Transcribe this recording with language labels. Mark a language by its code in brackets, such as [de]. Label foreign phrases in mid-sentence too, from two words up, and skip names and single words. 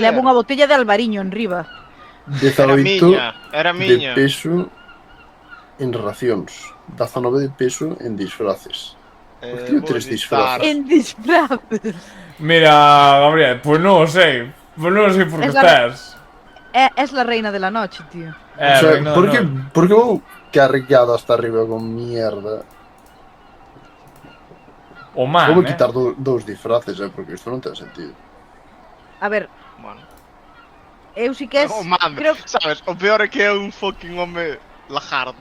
[gl] Levo unha botella de albariño en riba. 18 Era de miña. peso en racións, 19 de peso en disfraces. [es] Tiene [gl] Vou 3 listar. disfraces. En disfraces. Mira, Gabriel, pues non o sei. Pues non o sei por que [es] Es la- estás. Es la reina de la noche, tío. O sea, [gl] Reina, por que, non. por que vou carregado [es] hasta arriba con mierda? [gl] O man, Vou quitar dous disfraces, porque isto non ten sentido. [es] A ver, Bueno. [gl] eu si que es... [en] Oh, man, [gl] creo sabes, o peor é que é un fucking home lagarto.